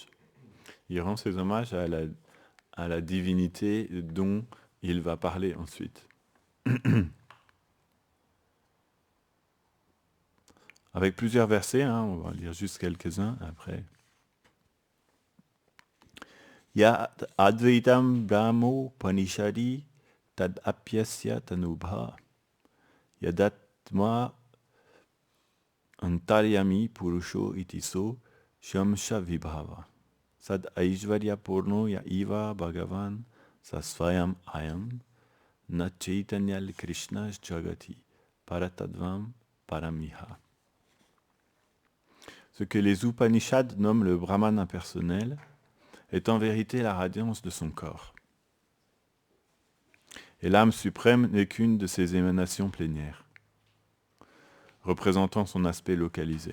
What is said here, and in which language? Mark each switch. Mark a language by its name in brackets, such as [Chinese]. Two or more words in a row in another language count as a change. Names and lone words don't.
[French] Il rend ses hommages à la divinité dont il va parler ensuite. Avec plusieurs versets, hein, on va lire juste quelques-uns après. [Sanskrit] य अद्वैतं ब्रह्मो उपनिषदि तद् अप्यस्य तनुभा यदात्मा अन्तर्यामी पुरुषो इतिसो ऽंश विभवः षड् ऐश्वर्य पूर्णो य इह भगवान् सस्वयम् अयं न चैतन्यात् कृष्णात् जगति परतत्त्वं परमिह. [French] Ce que les Upanishads nomment le Brahman impersonnel est en vérité la radiance de son corps. Et l'âme suprême n'est qu'une de ses émanations plénières, représentant son aspect localisé.